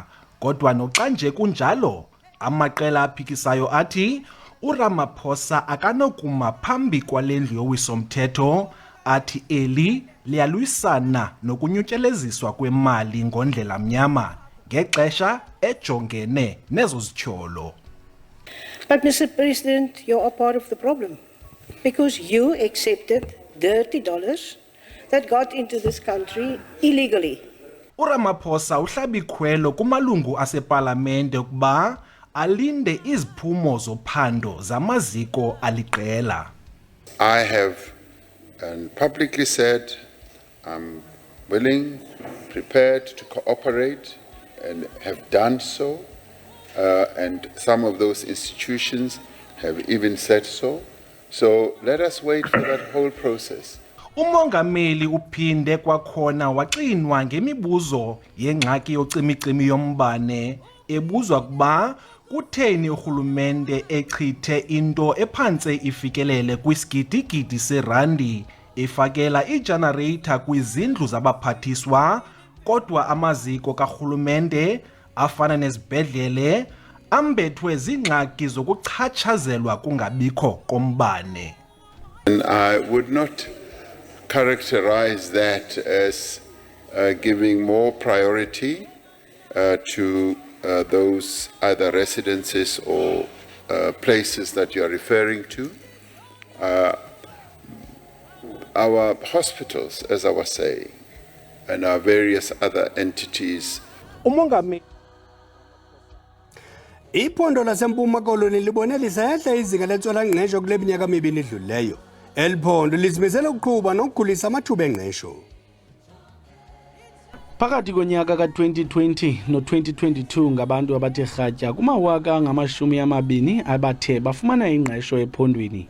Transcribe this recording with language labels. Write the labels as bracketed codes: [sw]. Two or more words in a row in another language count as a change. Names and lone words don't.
[xh] Kodwa noxa nje kunjalo, amaqela aphikisayo athi uRamaphosa akanokuma phambi kwalendlu yowiso-mthetho, athi eli liyalwisana nokunyutyeleziswa kwemali ngondlela mnyama ngexesha ejongene nezo zityholo. [en] But Mr. President, you are part of the problem because you accepted dirty dollars that got into this country illegally. [xh] uRamaphosa uhlabikhwelo kumalungu asepalamente ukuba alinde iziphumo zophando zamaziko aliqela. [en] I have publicly said I'm willing, prepared to cooperate and have done so, and some of those institutions have even said so. So let us wait for that whole process. [xh] Umongameli uphinde kwakhona waxinwa ngemibuzo yengxaki yocimicimi yombane ebuzwa kuba kutheni urhulumente echithe into ephantse ifikelele kwisigidigidi serandi efakela igenerator kwizindlu zabaphathiswa, kodwa amaziko karhulumente afana nezibhedlele ambethwe zingxaki zokuchatshazelwa kungabikho kombane. [en] And I would not characterize that as giving more priority to those either residences or places that you are referring to. Our hospitals, as I was saying, and our various other entities. [xh] Iphondo laseMpuma Koloni libonelisa ehle izinga lentswela-ngqesho kule minyaka mibini idlulileyo. Eli phondo lizimisele ukuqhuba nokukhulisa amathuba engqesho. Phakathi konyaka ka-2020 no-2022 ngabantu abathe rhatya kumawaka angama-20 abathe bafumana ingqesho ephondweni.